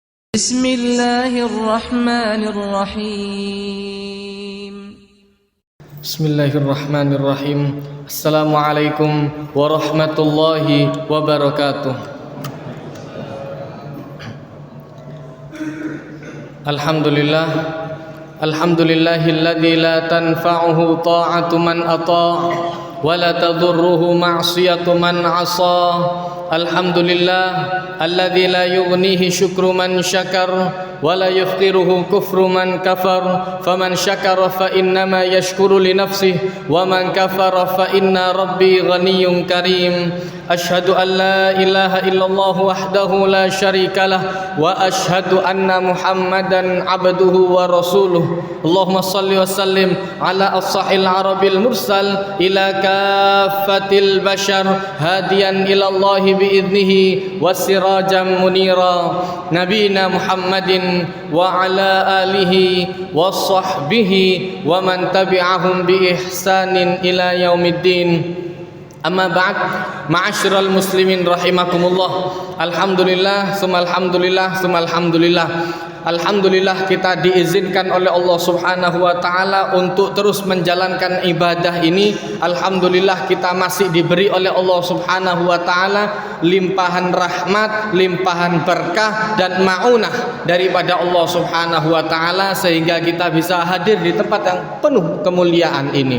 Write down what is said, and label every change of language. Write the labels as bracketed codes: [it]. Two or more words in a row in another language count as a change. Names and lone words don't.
[ar] بسم الله الرحمن الرحيم. بسم الله الرحمن الرحيم. السلام عليكم ورحمة الله وبركاته. الحمد لله. الحمد لله الذي لا تنفعه طاعة من أطاع ولا تضره معصية من عصى. الحمد لله الذي لا يغنيه شكر من شكر ولا يفقره كفر من كفر. فمن شكر فإنما يشكر لنفسه ومن كفر فإن ربي غني كريم. أشهد أن لا إله إلا الله وحده لا شريك له وأشهد أن محمدا عبده ورسوله. اللهم صل وسلم على الساحل العربي المرسل إلى كافة البشر هاديا إلى الله بإذنه وسراجا منيرا نبينا محمد وعلى آله وصحبه ومن تبعهم بإحسان إلى يوم الدين. أما بعد, معاشر المسلمين رحمكم الله. الحمد لله، ثم الحمد لله، ثم الحمد لله. [id] Alhamdulillah kita diizinkan oleh Allah [ar] سبحانه وتعالى [id] untuk terus menjalankan ibadah ini. Alhamdulillah kita masih diberi oleh Allah [ar] سبحانه وتعالى [id] limpahan rahmat, limpahan berkah dan maunah daripada Allah [ar] سبحانه وتعالى [id] sehingga kita bisa hadir di tempat yang penuh kemuliaan ini.